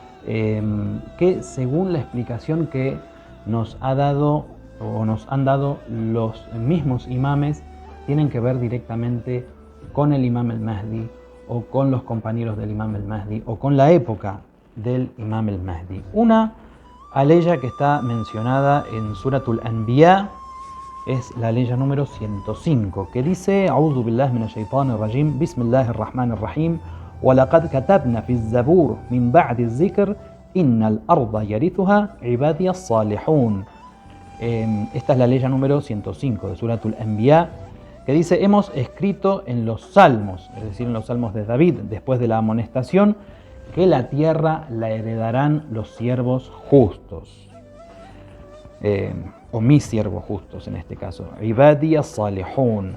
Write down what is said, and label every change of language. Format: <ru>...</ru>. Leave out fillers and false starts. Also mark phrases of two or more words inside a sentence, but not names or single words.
<es>que según la explicación que nos ha dado o nos han dado los mismos imames, tienen que ver directamente con el Imam el-Mahdi o con los compañeros del Imam el-Mahdi o con la época del Imam el-Mahdi. Una aleya que está mencionada en Suratul Anbiya es la aleya número 105, que dice:</es> <ar>أعوذ بالله من الشيطان الرجيم، بسم الله الرحمن الرحيم, ولقد كتبنا في الزبور من بعد الذكر أن الأرض يرثها عبادي الصالحون.</ar> <es>Esta es la aleya número 105 de Suratul Anbiya, que dice: hemos escrito en los salmos, es decir, en los salmos de David, después de la amonestación, que la tierra la heredarán los siervos justos, o mis siervos justos en este caso,</es> <ar>عبادي الصالحون.</ar>